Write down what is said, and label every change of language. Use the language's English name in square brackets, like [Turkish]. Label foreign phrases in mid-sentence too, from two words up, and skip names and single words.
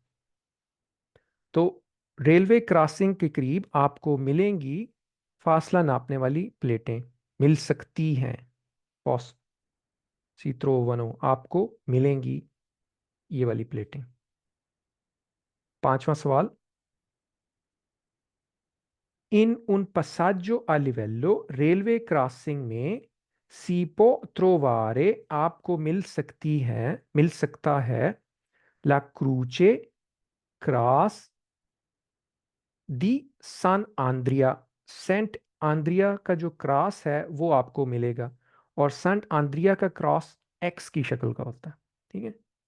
[Urdu] تو ریلوے کراسنگ کے قریب آپ کو ملیں گی فاصلہ ناپنے والی پلیٹیں، مل سکتی ہیں، پوس سیترو ونو آپ کو ملیں گی یہ والی پلیٹیں۔ [Italian] پانچواں سوال، ان un passaggio a livello، [Urdu] ریلوے کراسنگ میں [Italian] si può trovare [Urdu] آپ کو مل سکتی ہے، مل سکتا ہے، [Italian] la croce, [Urdu] کراس، [Italian] di Sant'Andrea, [Urdu] سینٹ آندریا کا جو کراس ہے وہ آپ کو ملے گا، اور سینٹ آندریا کا کراس ایکس کی شکل کا ہوتا ہے، ٹھیک ہے۔